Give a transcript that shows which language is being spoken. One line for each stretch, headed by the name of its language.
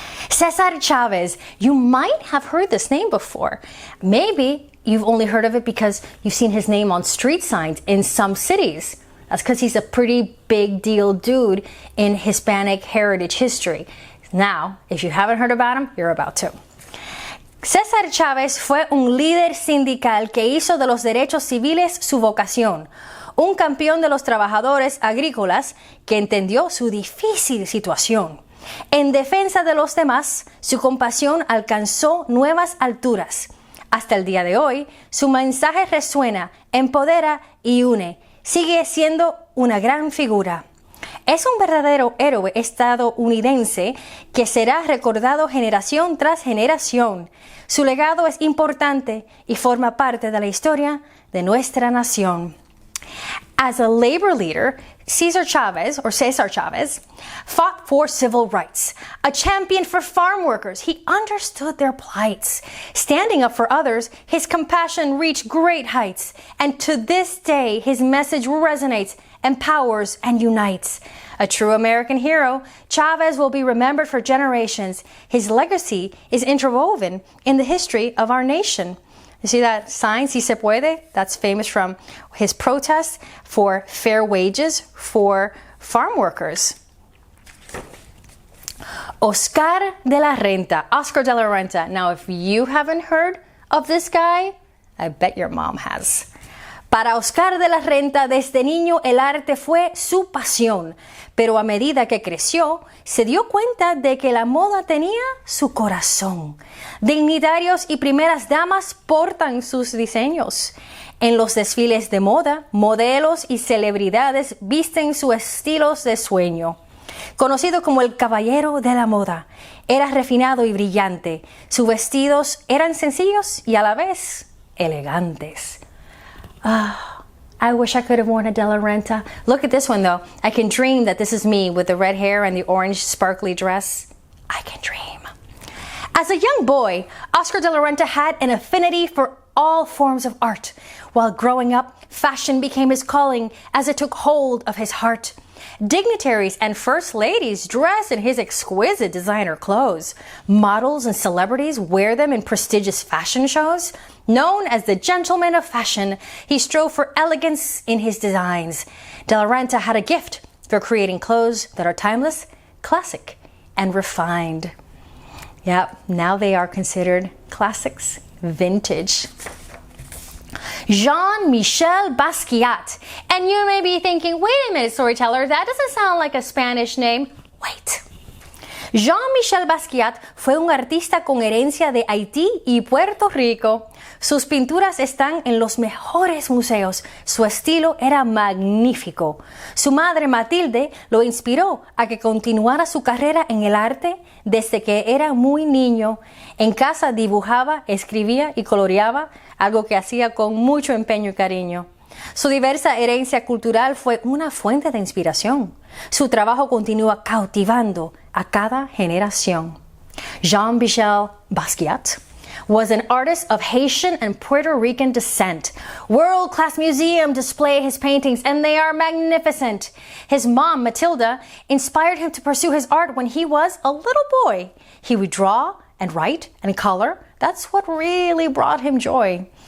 English: Cesar Chavez, you might have heard this name before. Maybe you've only heard of it because you've seen his name on street signs in some cities. That's because he's a pretty big deal dude in Hispanic heritage history. Now, if you haven't heard about him, you're about to.
Spanish: Cesar Chavez fue un líder sindical que hizo de los derechos civiles su vocación. un campeón de los trabajadores agrícolas que entendió su difícil situación. En defensa de los demás, su compasión alcanzó nuevas alturas. Hasta el día de hoy, su mensaje resuena, empodera y une. Sigue siendo una gran figura. Es un verdadero héroe estadounidense que será recordado generación tras generación. Su legado es importante y forma parte de la historia de nuestra nación.
English: As a labor leader, Cesar Chavez fought for civil rights. A champion for farm workers, he understood their plights. Standing up for others, his compassion reached great heights. And to this day, his message resonates, empowers, and unites. A true American hero, Chavez will be remembered for generations. His legacy is interwoven in the history of our nation. You see that sign,
Spanish: Si se puede?
English: That's famous from his protest for fair wages for farm workers. Oscar de la Renta. Now, if you haven't heard of this guy, I bet your mom has.
Spanish: Para Oscar de la Renta, desde niño el arte fue su pasión, pero a medida que creció, se dio cuenta de que la moda tenía su corazón. Dignitarios y primeras damas portan sus diseños. En los desfiles de moda, modelos y celebridades visten sus estilos de sueño. Conocido como el caballero de la moda, era refinado y brillante. Sus vestidos eran sencillos y a la vez elegantes.
English: I wish I could have worn a De La Renta. Look at this one though. I can dream that this is me with the red hair and the orange sparkly dress. I can dream. As a young boy, Oscar de la Renta had an affinity for all forms of art. While growing up, fashion became his calling as it took hold of his heart. Dignitaries and first ladies dress in his exquisite designer clothes. Models and celebrities wear them in prestigious fashion shows. Known as the gentleman of fashion, he strove for elegance in his designs. De la Renta had a gift for creating clothes that are timeless, classic, and refined. Yep, now they are considered classics, vintage. JeanMichel Basquiat. And you may be thinking, wait a minute, storyteller, that doesn't sound like a Spanish name. Wait.
Spanish: JeanMichel Basquiat fue un artista con herencia de Haití y Puerto Rico. Sus pinturas están en los mejores museos. Su estilo era magnífico. Su madre Matilde lo inspiró a que continuara su carrera en el arte desde que era muy niño. En casa dibujaba, escribía y coloreaba, algo que hacía con mucho empeño y cariño. Su diversa herencia cultural fue una fuente de inspiración. Su trabajo continúa cautivando a cada generación.
English: JeanMichel Basquiat was an artist of Haitian and Puerto Rican descent. World-class museums display his paintings, and they are magnificent. His mom, Matilda, inspired him to pursue his art when he was a little boy. He would draw and write and color. That's what really brought him joy.